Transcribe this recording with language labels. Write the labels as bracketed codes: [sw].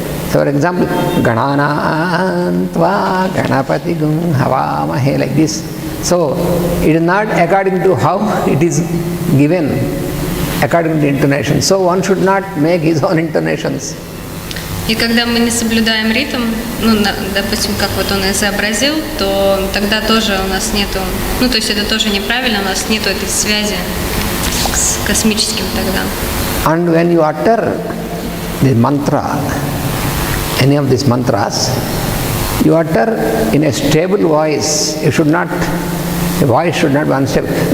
[en] So, for example, [sa] Ganana Tva Ganapati Gum Havamahe, [en] like this. So, it is not according to how it is given, according to the intonation. So, one should not make his own intonations. [ru] И когда мы не соблюдаем ритм, ну, допустим, как вот он изобразил, то тогда тоже у нас нету, ну, то есть это тоже неправильно, у нас нету этой связи с космическим тогда. [en] And when you utter the mantra, any of these mantras, you utter in a stable voice. You should not, the voice should not be unstable.